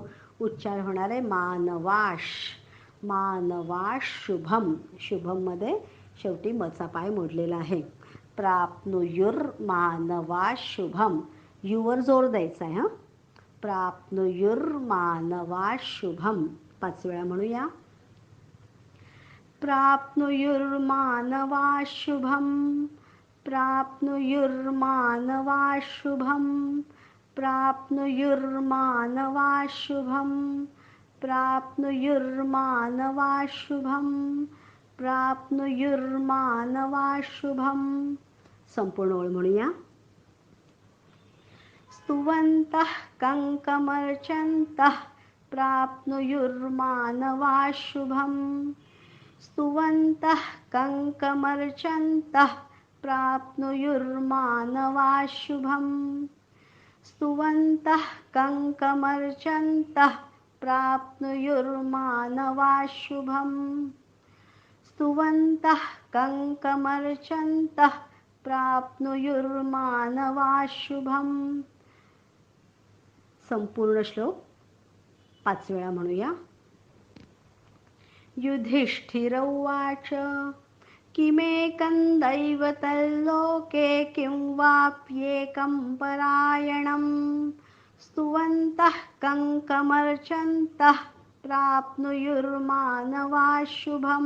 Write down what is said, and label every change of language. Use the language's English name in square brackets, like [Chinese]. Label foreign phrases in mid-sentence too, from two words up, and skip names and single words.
[Marathi] उच्चार होणार आहे [Sanskrit] मानवाश, मानवाश शुभम. [Marathi] शुभममध्ये शेवटी मचा पाय मोडलेला आहे. [Sanskrit] प्राप्नुयुर मानवाश शुभम. [Marathi] युवर जोर द्यायचा आहे हं. [Sanskrit] प्राप्नुयुर मानवाश शुभम. [Marathi] 5 वेळा म्हणूया. [Sanskrit] प्राप्नुयुर्मानवाः शुभम्, प्राप्नुयुर्मानवाः शुभम्, प्राप्नुयुर्मानवाः शुभम्, प्राप्नुयुर्मानवाः शुभम्, प्राप्नुयुर्मानवाः शुभम्. [Marathi] संपूर्ण ओळ म्हणूया. [Sanskrit] स्तुवन्तः कं कमर्चन्तः, प्राप्नुयुर्मानवाः शुभम्, स्तुवन्तः कं कमर्चन्तः, प्राप्नुयुर्मानवाः शुभम्, स्तुवन्तः कं कमर्चन्तः, प्राप्नुयुर्मानवाः शुभम्, स्तुवन्तः कं कमर्चन्तः, प्राप्नुयुर्मानवाः शुभम्. [Marathi] संपूर्ण श्लोक 5 वेळा म्हणूया. [Sanskrit] युधिष्ठिर उवाच किमेकं दैवतल्लोके किं वाप्येकं परायणं, स्तुवन्तः कं कमर्चन्तः, प्राप्नुयुर्मानवाः शुभम्.